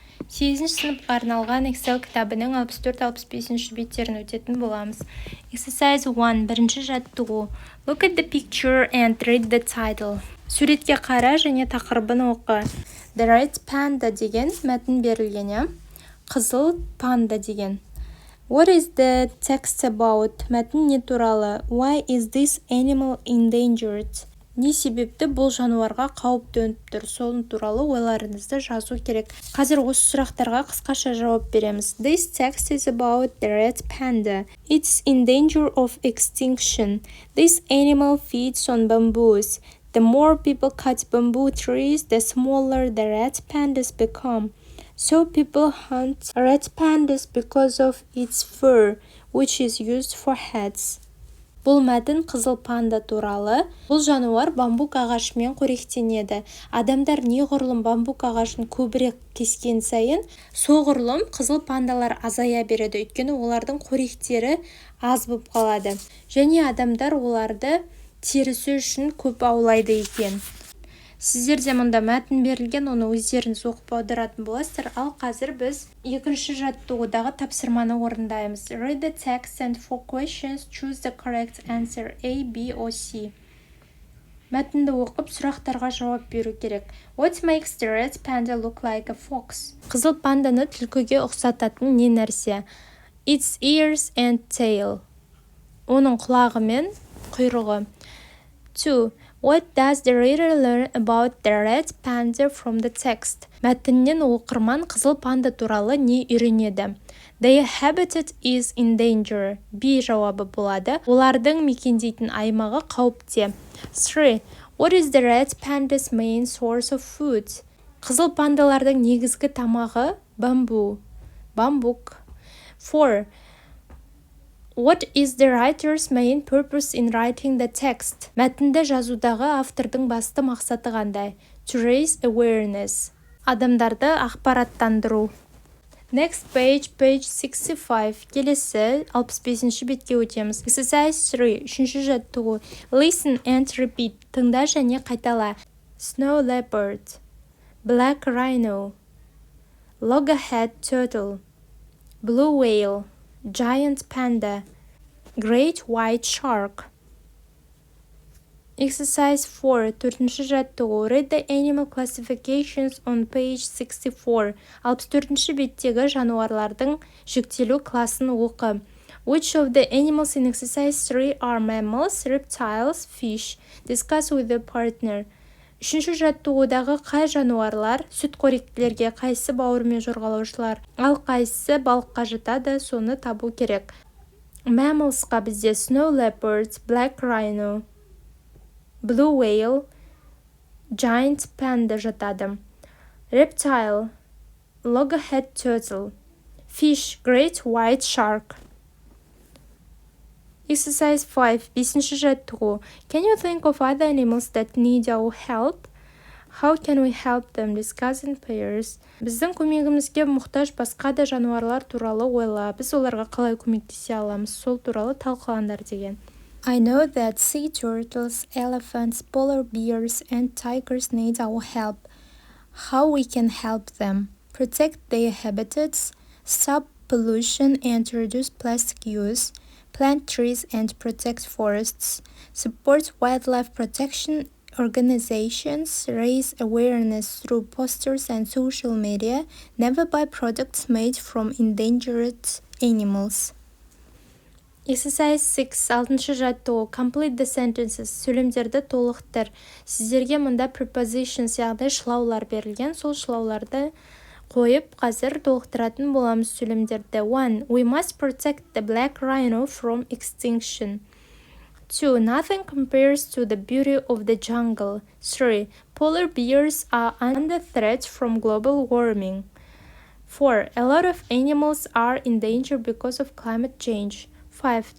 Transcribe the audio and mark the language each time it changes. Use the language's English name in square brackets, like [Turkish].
[Kazakh] 8-ші сыныпқа арналған Excel кітабының 64-65 беттерін өтетін боламыз. [English] Exercise 1, [Kazakh] бірінші жаттығу. [English] Look at the picture and read the title. [Kazakh] Суретке қара және тақырыбын оқы. [English] The red panda [Kazakh] деген мәтін берілген, қызыл панда деген. [English] What is the text about? [Kazakh] Мәтін не туралы? [English] Why is this animal endangered? [Kazakh] Не себепті бұл жануарға қауіп төніп тұр? Сол туралы ойларыңызды жазу керек. Қазір осы сұрақтарға қысқаша жауап береміз. [English] This text is about the red panda. It's in danger of extinction. This animal feeds on bamboos. The more people cut bamboo trees, the smaller the red pandas become. So people hunt red pandas because of its fur, which is used for hats. [Kazakh] Бұл мәтін қызыл панда туралы. Бұл жануар бамбук ағашымен қоректенеді. Адамдар неғұрлым бамбук ағашын көбірек кескен сайын, соғұрлым қызыл пандалар азая береді, өйткені олардың қоректері аз болып қалады. Және адамдар оларды терісі үшін көп аулайды екен. Сіздерде мұнда мәтін берілген, оны өздеріңіз оқып аударатын боласыздар. Ал қазір біз екінші жаттығудағы тапсырманы орындаймыз. [English] Read the text and for questions choose the correct answer A, B, or C. [Kazakh] Мәтінді оқып, сұрақтарға жауап беру керек. [English] What makes the red panda look like a fox? [Kazakh] Қызыл панданы түлкіге ұқсататын не нәрсе? [English] Its ears and tail. [Kazakh] Оның құлағы мен құйрығы. 2. [English] What does the reader learn about the red panda from the text? [Kazakh] Мәтіннен оқырман қызыл панда туралы не үйренеді? [English] Their habitat is in danger. [Kazakh] B жауабы болады. Олардың мекендейтін аймағы қауіпте. 3. [English] What is the red panda's main source of food? [Kazakh] Қызыл пандалардың негізгі тамағы бамбук. 4. [English] What is the writer's main purpose in writing the text? [Kazakh] Мәтінді жазудағы автордың басты мақсаты қандай? [English] To raise awareness. [Kazakh] Адамдарды ақпараттандыру. [English] Next page 65. [Kazakh] Келесі 65-ші бетке өтеміз. [English] Exercise 3. [Kazakh] Үшінші жаттығу. [English] Listen and repeat. [Kazakh] Тыңда және қайтала. [English] Snow leopard. Black rhino. Loggerhead turtle. Blue whale. Giant panda. Great white shark. Exercise 4. [Kazakh] Төртінші жаттығу. [English] Read the animal classifications on page 64. [Kazakh] 64-ші беттегі жануарлардың жіктелу класын оқы. [English] Which of the animals in exercise 3 are mammals, reptiles, fish? Discuss with the partner. [Kazakh] Үшінші жаттығудағы қай жануарлар сүтқоректілерге, қайсы бауырмен жорғалаушылар, ал қайсы балыққа жатады, соны табу керек. Mammalsқа бізде [English] snow leopard, black rhino, blue whale, giant panda [Kazakh] жатады. [English] Reptile, loggerhead turtle, fish, great white shark. Exercise 5. [Kazakh] Бесінші жаттығу. [English] Can you think of other animals that need our help? How can we help them? Discuss in pairs. [Kazakh] Біздің көмегімізге мұқтаж басқа да жануарлар туралы ойла. Біз оларға қалай көмектесе аламыз? Сол туралы талқылаңдар деген. [English] I know that sea turtles, elephants, polar bears, and tigers need our help. How we can help them? Protect their habitats, stop pollution and reduce plastic use, plant trees and protect forests, support wildlife protection organizations, raise awareness through posters and social media, never buy products made from endangered animals. Exercise 6. [Kazakh] 6-шы жаттығу. [English] Complete the sentences. [Kazakh] Сөйлемдерді толықтыр. Сіздерге мұнда prepositions, яғни шылаулар берілген. Сол шылауларды қойып, қазір толықтыратын боламыз сөйлемдерді. 1. [English] We must protect the black rhino from extinction. 2. Nothing compares to the beauty of the jungle. 3. Polar bears are under threat from global warming. 4. A lot of animals are in danger because of climate change. 5.